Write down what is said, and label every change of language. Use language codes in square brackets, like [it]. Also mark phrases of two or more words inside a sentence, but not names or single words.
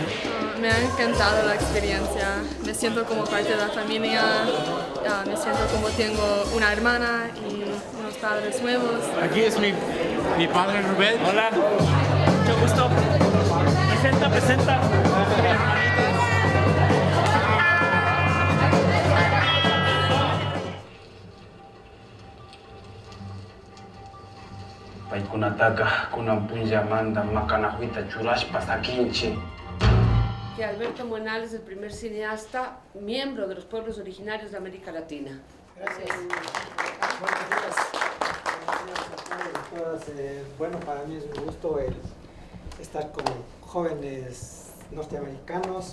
[es] Me ha encantado la experiencia, me siento como parte de la familia, me siento como tengo una hermana y unos padres nuevos. Aquí es mi padre Rubén. Hola, mucho gusto. Presenta. [qu] Paikunataka kunampunlla manda makanahuita churashpa sakinchi. [es] Que Alberto Monal es el primer cineasta miembro de los pueblos originarios de América Latina. Gracias. Buenos días. Bueno, para mí es un gusto estar con jóvenes norteamericanos.